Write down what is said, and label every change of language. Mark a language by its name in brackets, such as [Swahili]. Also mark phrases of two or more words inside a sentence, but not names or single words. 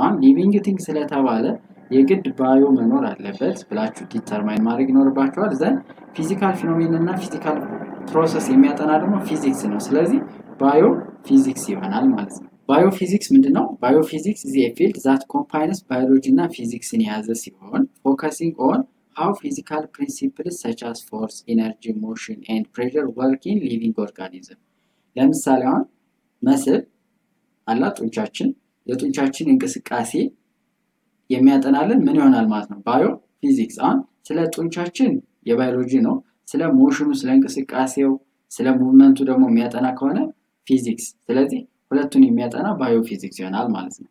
[Amharic] አሁን [English] living thing [Amharic] ስለተባለ የግድ ባዮ መኖር አለበት ብላችሁ ዲተርማይን ማድረግ ይኖርባችኋል። ዘን [English] physical phenomena [Amharic] እና [English] physical process [Amharic] የሚያጠና ደግሞ ፊዚክስ ነው። ስለዚህ ባዮ ፊዚክስ ይሆናል ማለት ነው። ባዮፊዚክስ ምንድነው? [English] ባዮፊዚክስ is a field that combines [Amharic] ባዮሎጂ እና ፊዚክስን የያዘ ሲሆን [English] focusing on how physical principles such as force, energy, motion and pressure work in living organism. [Amharic] ለምሳሌ አሁን መስል አላ ጡንቻችን የጡንቻችን እንቅስቃሴ የሚያጠናልን ምን ይሆናል ማለት ነው? ባዮፊዚክስ። አሁን ስለ ጡንቻችን የባዮሎጂ ነው። ስለ ሞሽኑ ስለ እንቅስቃሴው ስለ ሙቭመንቱ ደግሞ የሚያጠና ከሆነ ፊዚክስ። ስለዚህ ሁለቱን የሚያጠና ባዮፊዚክስ ይሆናል ማለት ነው።